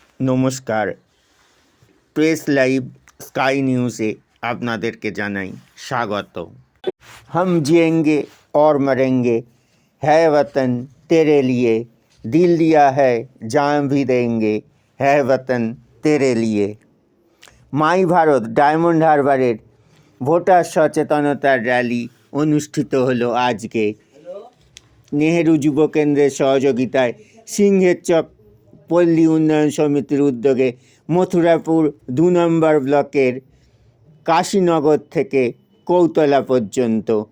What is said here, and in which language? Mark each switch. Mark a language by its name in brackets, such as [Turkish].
[Bangla] নমস্কার, press live sky নিউজে আপনাদেরকে জানাই স্বাগত। [Hindi] हम जिएंगे और मरेंगे, है वतन तेरे लिए, दिल दिया है जान भी देंगे, है वतन तेरे लिए। [Bangla] মাই ভারত ডায়মন্ড হারবারের ভোটার সচেতনতার র্যালি অনুষ্ঠিত হলো আজকে। নেহেরু যুব কেন্দ্রের সহযোগিতায় সিংহের চক পল্লী উন্নয়ন সমিতির উদ্যোগে মথুরাপুর 2 নম্বর ব্লকের কাশীনগর থেকে কৌতলা পর্যন্ত।